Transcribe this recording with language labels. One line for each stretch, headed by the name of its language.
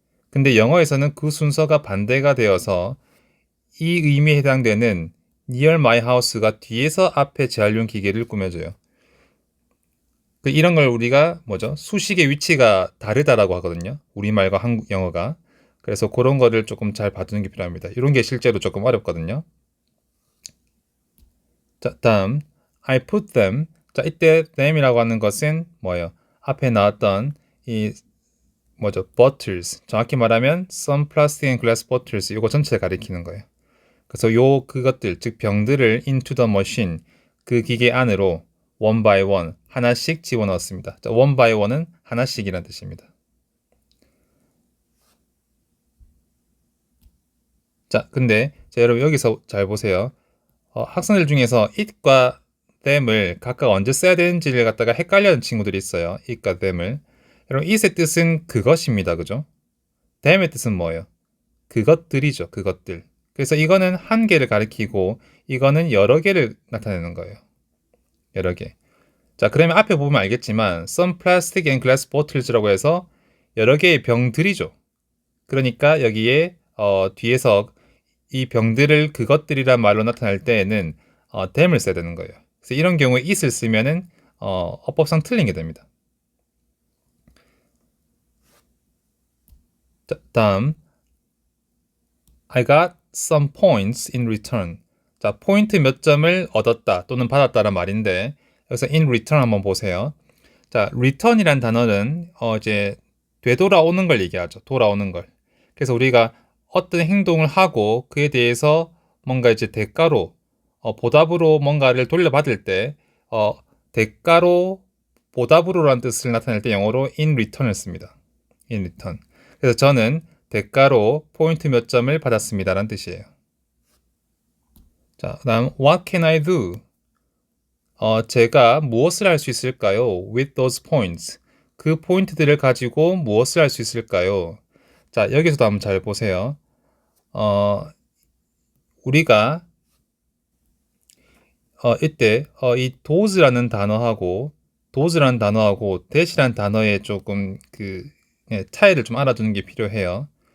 Korean: 근데 영어에서는 그 순서가 반대가 되어서 이 의미에 해당되는
English: near my house
Korean: 가 뒤에서 앞에 재활용 기계를 꾸며줘요. 이런 걸 우리가 뭐죠? 수식의 위치가 다르다라고 하거든요. 우리말과 한국 영어가. 그래서 그런 거를 조금 잘 봐두는 게 필요합니다. 이런 게 실제로 조금 어렵거든요. 자, 다음
English: I put them.
Korean: 자, 이때 them이라고 하는 것은 뭐예요? 앞에 나왔던 이 뭐죠? bottles. 정확히 말하면
English: some plastic and glass bottles.
Korean: 이거 전체를 가리키는 거예요. 그래서 그것들 즉 병들을
English: into the machine
Korean: 그 기계 안으로
English: one by one
Korean: 하나씩 집어넣었습니다. 자,
English: one by one
Korean: 은 하나씩이라는 뜻입니다. 자, 근데 여러분 여기서 잘 보세요. 학생들 중에서 it과 them을 각각 언제 써야 되는지를 갖다가 헷갈려하는 친구들이 있어요. it과 them을. 여러분 it의 뜻은 그것입니다. 그죠? them의 뜻은 뭐예요? 그것들이죠. 그것들. 그래서 이거는 한 개를 가리키고 이거는 여러 개를 나타내는 거예요. 여러 개. 자, 그러면 앞에 보면 알겠지만
English: some plastic and glass bottles
Korean: 라고 해서 여러 개의 병들이죠. 그러니까 여기에 뒤에서 이 병들을 그것들이란 말로 나타낼 때에는 them을 써야 되는 거예요. 그래서 이런 경우에 it을 쓰면은 어법상 틀린 게 됩니다. 자, 다음
English: I got some points in return.
Korean: 자, 포인트 몇 점을 얻었다 또는 받았다란 말인데 여기서
English: in return
Korean: 한번 보세요. 자, return이란 단어는 이제 되돌아오는 걸 얘기하죠. 돌아오는 걸. 그래서 우리가 어떤 행동을 하고 그에 대해서 뭔가 이제 대가로 보답으로 뭔가를 돌려받을 때 대가로 보답으로라는 뜻을 나타낼 때 영어로
English: in return
Korean: 을 씁니다.
English: in return.
Korean: 그래서 저는 대가로 포인트 몇 점을 받았습니다 라는 뜻이에요. 자, 그다음
English: what can I do?
Korean: 제가 무엇을 할 수 있을까요?
English: with those points.
Korean: 그 포인트들을 가지고 무엇을 할 수 있을까요? 자, 여기서도 한번 잘 보세요. 우리가 이때 이 does라는 단어하고 that이라는 단어의 조금 차이를 좀 알아두는 게 필요해요.